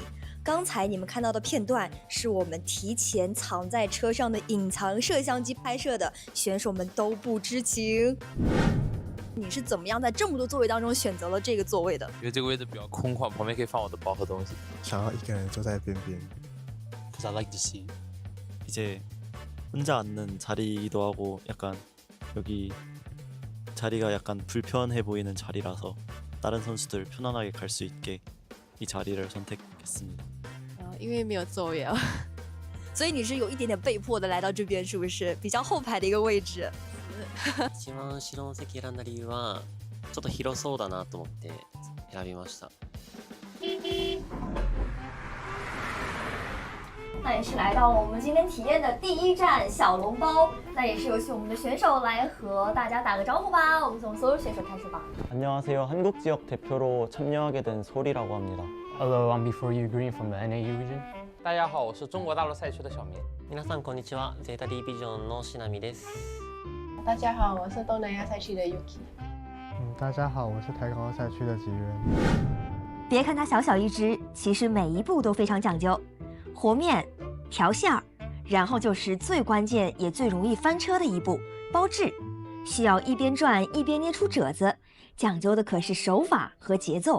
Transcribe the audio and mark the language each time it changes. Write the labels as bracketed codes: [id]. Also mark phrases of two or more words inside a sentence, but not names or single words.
[zh] 刚才你们看到的片段是我们提前藏在车上的隐藏摄像机拍摄的，选手们都不知情。你是怎么样在这么多座位当中选择了这个座位的？因为这个位置比较空旷，旁边可以放我的包和东西。想要一个人坐在边边。 [en] Cause I like to see. [ko] 이제 혼자 앉는 자리이기도 하고 약간 여기 자리가 약간 불편해 보이는 자리라서 다른 선수들 편안하게 갈 수 있게 이 자리를 선택했습니다. [zh] 因为没有座位啊。所以你是有一点点被迫的来到这边，是不是？比较後排的一个位置。 [ja] 一番後ろの席選んだ理由はちょっと広そうだなと思って選びました。 [zh] 那也是来到了我们今天体验的第一站小笼包，那也是有请我们的选手来和大家打个招呼吧。我们从所有选手开始吧。 [ko] 안녕하세요. 한국 지역 대표로 참여하게 된 소리라고 합니다. [en] Hello, I'm Before You Green from the NAU region. [zh] 大家好，我是中国大陆赛区的小明。 [ja] 皆さんこんにちは。ゼータ D ビジョンのしなみです。 [zh] 大家好，我是东南亚赛区的 Yuki。大家好，我是台高赛区的吉渊。别看它小小一只，其实每一步都非常讲究。和面、调馅儿，然后就是最关键也最容易翻车的一步——包制，需要一边转一边捏出褶子，讲究的可是手法和节奏。